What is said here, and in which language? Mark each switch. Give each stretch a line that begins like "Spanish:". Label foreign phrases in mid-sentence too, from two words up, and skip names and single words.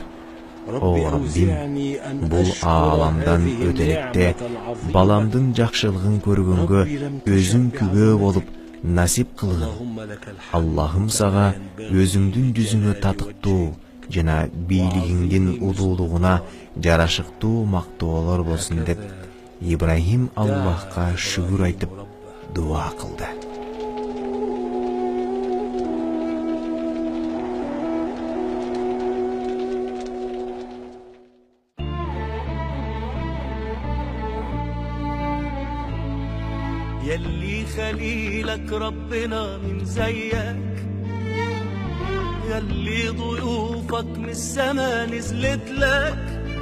Kyrgyz: О Раббим, бул ааламдан өтөлөктө баламдын жакшылыгын көргөнгө өзүң күбө болуп насип кылгын. Аллахым сага өзүңдүн жүзүңө татыктуу жана бийлигиңдин улуулугуна жарашыктуу мактоолор болсун деп Ибрахим Аллахка шүгүр айтып дуа кылды.
Arabic: يلي خليلك ربنا من زيك، يلي ضيوفك من السما نزلت لك،